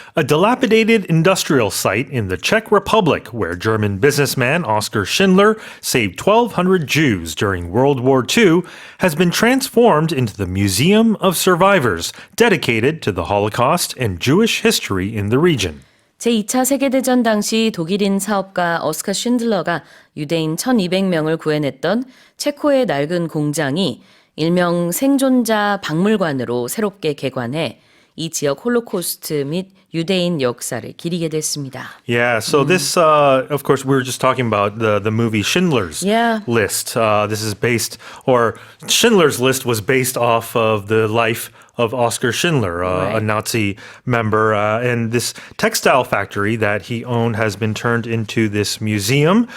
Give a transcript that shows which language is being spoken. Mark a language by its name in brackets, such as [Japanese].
[English] A dilapidated industrial site in the Czech Republic where German businessman Oskar Schindler saved 1,200 Jews during World War II has been transformed into the Museum of Survivors, dedicated to the Holocaust and Jewish history in the region. [Korean] 제2차 세계대전 당시 독일인 사업가 오스카 쉰들러가 유대인 1,200명을 구해냈던 체코의 낡은 공장이 일명 생존자 박물관으로 새롭게 개관해 이 지역 홀로코스트 및 유대인 역사를 기리게 됐습니다. [English] Yeah, so this, of course, we were just talking about the movie Schindler's List. This is based, or Schindler's List was based off of the life of Oskar Schindler, a Nazi member. And this textile factory that he owned has been turned into this museum.